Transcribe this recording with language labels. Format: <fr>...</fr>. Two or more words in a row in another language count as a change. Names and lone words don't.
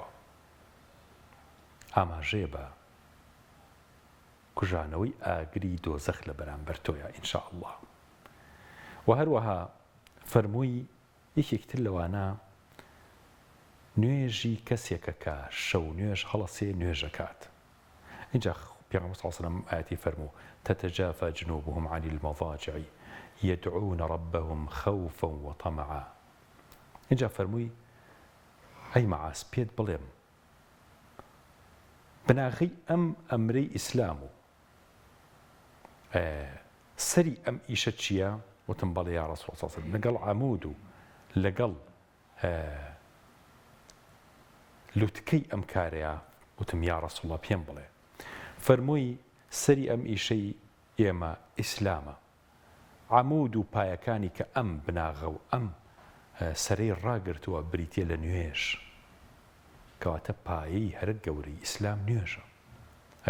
<ckb>ئاماژەیە بە کوژانەوەی ئاگری دۆزەخ لە بەرامبەر تۆیە ئینشا ئەڵڵا. و هەروەها فەرمووی یەکێکتر لەوانە نوێژی کەسێکە کە شەو نوێژ هەڵەسێ نوێژەکات. اینجا پێغەمبەر</ckb> <ar>صلی الله عليه وسلم</ar> <ckb>ئاەتی فەرموو</ckb> <ar>تتجافى جنوبهم عن المضاجع يدعون ربهم خوفا وطمعا.</ar> <ckb>اینجا فەرمووی ئەی مەعاز پێت بڵێم بناغی ئەم ئەمرەی ئیسلام و سەری ئەم ئیشە چییە؟ وتم بەڵێ</ckb> <ar>یا ڕەسوڵ الله صلی الله عليه وسلم</ar> <ckb>لەگەڵ عەمود و لەگەڵ لوتکەی ئەم کارەیە. وتم</ckb> <ar>یا ڕەسوڵ الله</ar> <ckb>پێم بڵێ. فەرمووی سەری ئەم ئیشەی ئێمە ئیسلامە، عەمود و پایەکانی کە ئەم بناغە و ئەم سەرەی ڕاگرتووە بریتیە لە نوێژ، کەواتە پایەی هەرە گەورەی ئیسلام نوێژە.</ckb>